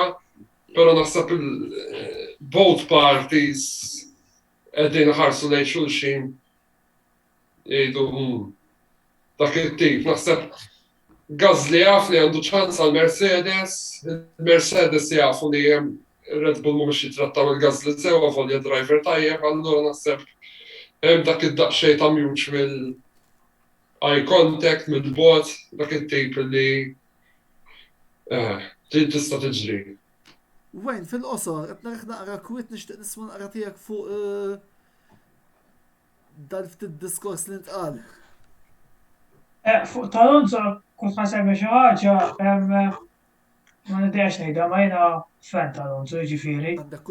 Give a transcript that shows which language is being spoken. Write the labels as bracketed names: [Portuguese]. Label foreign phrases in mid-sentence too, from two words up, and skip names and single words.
[Maltese] Però naħseb [English] both parties [Maltese] qegħdin ħarsu lejn xulxin jgħidu dak it-tip. Naħseb Gasly jaf li għandu ċans għal Mercedes, il-Mercedes jafu li Red Bull mhumiex jitrattaw il-Gasly sewwa volja driver tajjeb, allura naħseb hemm dak id-daqsxejn ta' [English] mutual eye contact [Maltese] mill-bot, dak it-tip li tista' tiġri. Wayne, fil-qosor, qed narek naqra kwit nixtieq nisma' naqra tiegħek fuq dal-ftit diskors li ntqal. Fuq tal-Alonso kont ma semmi xi ħaġa ma nidejx ngħidha ma jiena fan tal-Alonso jiġifieri.